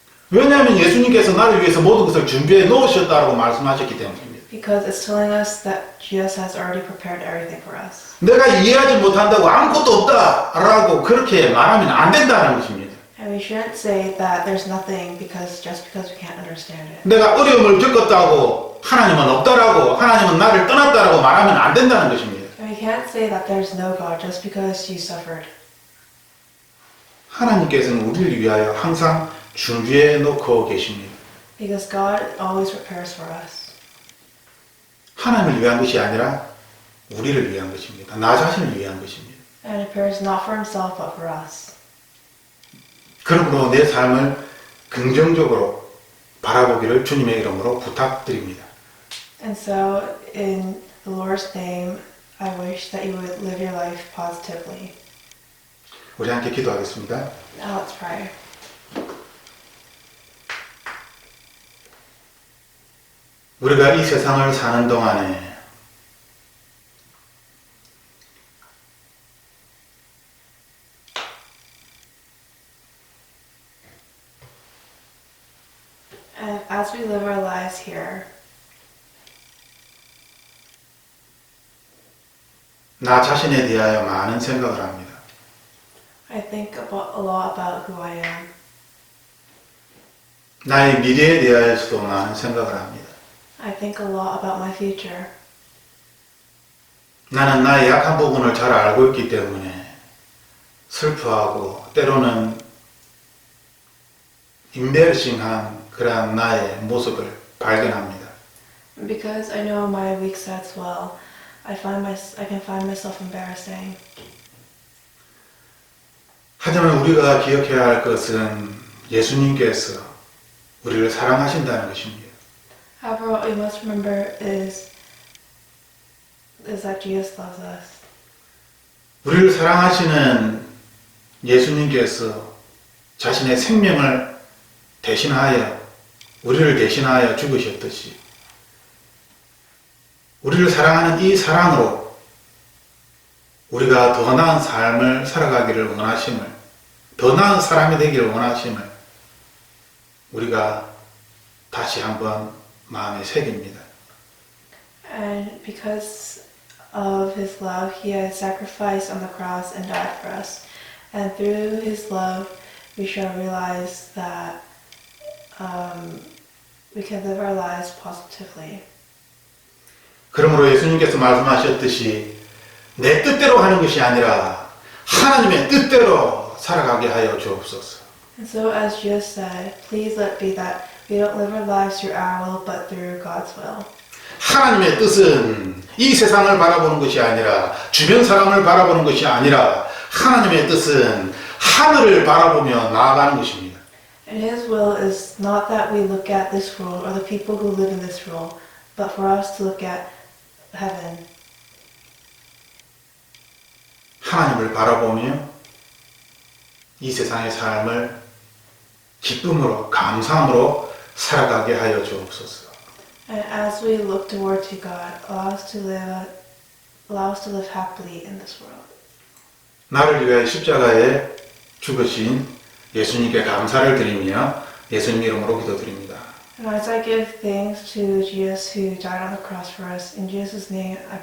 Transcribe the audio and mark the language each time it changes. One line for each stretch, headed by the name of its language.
Korean: 왜냐하면 예수님께서 나를 위해서 모든 것을 준비해 놓으셨다고 말씀하셨기 때문입니다.
English: Because it's telling us that Jesus has already prepared everything for us.
Korean: 내가 이해하지 못한다고 아무것도 없다라고 그렇게 말하면 안 된다는 것입니다.
English: And we shouldn't say that there's nothing just because we can't understand it.
Korean: 내가 어려움을 겪었다고 하나님은 없다라고 하나님은 나를 떠났다라고 말하면 안 된다는 것입니다.
English: And we can't say that there's no God just because you suffered.
Korean: 하나님께서는 우리를 위하여 항상 준비해 놓고 계십니다.
English: Because God always prepares for us.
Korean: 하나님을 위한 것이 아니라 우리를 위한 것입니다. 나 자신을 위한 것입니다.
English: And He prepares not for Himself but for us.
Korean: 그러므로 내 삶을 긍정적으로 바라보기를 주님의 이름으로 부탁드립니다.
English: And so, in the Lord's name, I wish that you would live your life positively.
Korean: 우리 함께 기도하겠습니다.
English: Now let's pray.
Korean: 우리가 이 세상을 사는 동안에
English: And as we live our lives here,
Korean: 나 자신에 대하여 많은 생각을 합니다.
English: I think a lot about who I am.
Korean: 나의 미래에 대하여서도 많은 생각을 합니다.
English: I think a lot about my future.
Korean: 나는 나의 약한 부분을 잘 알고 있기 때문에 슬퍼하고 때로는 embarrassing한 그러한 나의 모습을 발견합니다.
English: Because I know my weak sides well, I can find myself embarrassing.
Korean: 하지만 우리가 기억해야 할 것은 예수님께서 우리를 사랑하신다는 것입니다.
English: However, what we must remember is that Jesus loves us.
Korean: 우리를 사랑하시는 예수님께서 자신의 생명을 대신하여 우리를 대신하여 죽으셨듯이 우리를 사랑하는 이 사랑으로 우리가 더 나은 삶을 살아가기를 원하심을, 더 나은 사람이 되기를 원하심을 우리가 다시 한번 마음에 새깁니다.
English: And because of His love, He has sacrificed on the cross and died for us. And through His love, we shall realize that we can live our lives positively.
Korean: 그러므로 예수님께서 말씀하셨듯이 내 뜻대로 하는 것이 아니라 하나님의 뜻대로 살아가게 하여 주옵소서.
English: And so, as Jesus said, please let it be that we don't live our lives through our will, but through God's will.
Korean: 하나님의 뜻은 이 세상을 바라보는 것이 아니라 주변 사람을 바라보는 것이 아니라 하나님의 뜻은 하늘을 바라보며 나아가는 것입니다.
English: And His will is not that we look at this world or the people who live in this world, but for us to look at heaven.
Korean: 하나님을 바라보며 이 세상의 삶을 기쁨으로 감사함으로 살아가게 하여 주옵소서.
English: And as we look toward to God, allow us to live allow us to live happily in this world.
Korean: 나를 위하여 십자가에 죽으신 예수님께 감사를 드리며 예수님 이름으로 기도드립니다.
English: And as I give thanks to Jesus who died on the cross for us, in Jesus' name I